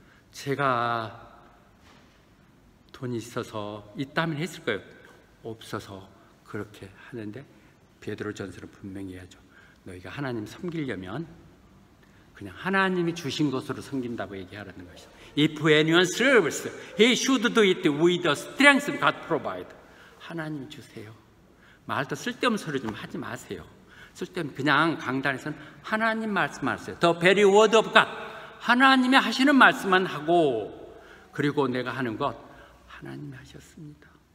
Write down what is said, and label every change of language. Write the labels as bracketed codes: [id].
[ko] 제가 돈이 있어서 있다면 했을 거예요. 없어서 그렇게 하는데 베드로전서는 분명히 해야죠. 너희가 하나님 섬기려면 그냥 하나님이 주신 것으로 섬긴다고 얘기하라는 것이죠. [en] If anyone serves, he should do it with the strength God provides. [ko] 하나님이 주세요. 말도 쓸데없는 소리 좀 하지 마세요. 쓸데없는 그냥 강단에서는 하나님 말씀하세요. [en] The very word of God. [ko] 하나님이 하시는 말씀만 하고, 그리고 내가 하는 것 하나님이 하셨습니다.